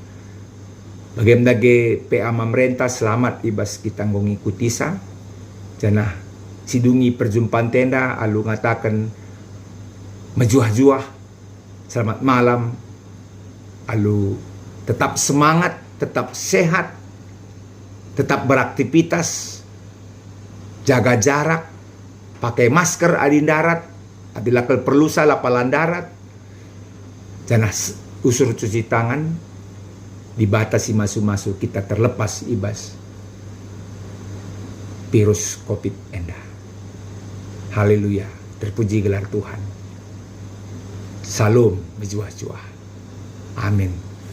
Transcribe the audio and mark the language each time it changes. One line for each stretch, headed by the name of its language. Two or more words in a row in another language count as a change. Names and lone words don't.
Batak Karo: Bagaimana PA pemerintah selamat ibas kita ngikuti sa. Janah sidungi perjumpaan tenda alu ngatakan mejuah-juah.
Indonesian: Selamat malam. Alu tetap semangat, tetap sehat, tetap beraktivitas, jaga jarak, pakai masker
Batak Karo: adi darat,
Indonesian: apabila perlu
Batak Karo: salah palan darat. Janah usur cuci tangan.
Indonesian: Dibatasi masuk-masuk kita terlepas
Batak Karo: ibas virus COVID enda.
Indonesian: Haleluya, terpuji gelar Tuhan. Salam berjuah-juah. Amin.